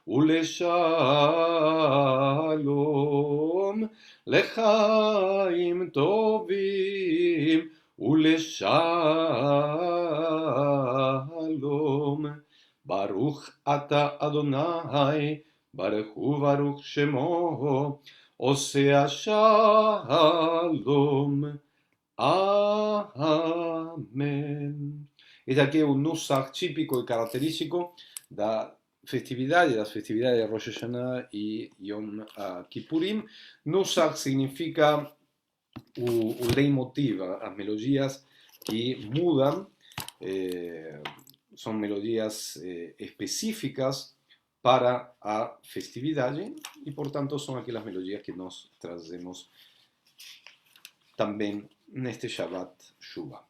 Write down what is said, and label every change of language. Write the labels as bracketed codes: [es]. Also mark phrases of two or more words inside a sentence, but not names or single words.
[he] ולשלום לחיים טובים ולשלום ברוך אתה אדוני ברך וברוך שמו עושה השלום. [pt] Amém. Este aqui é o nusach típico e característico das festividades de Rosh Hashanah e Yom Kippurim. Nusach significa o leitmotiv, as melodias que mudam, são melodias específicas para a festividade e, portanto, são aquelas melodias que nós trazemos também neste Shabbat Shuvah.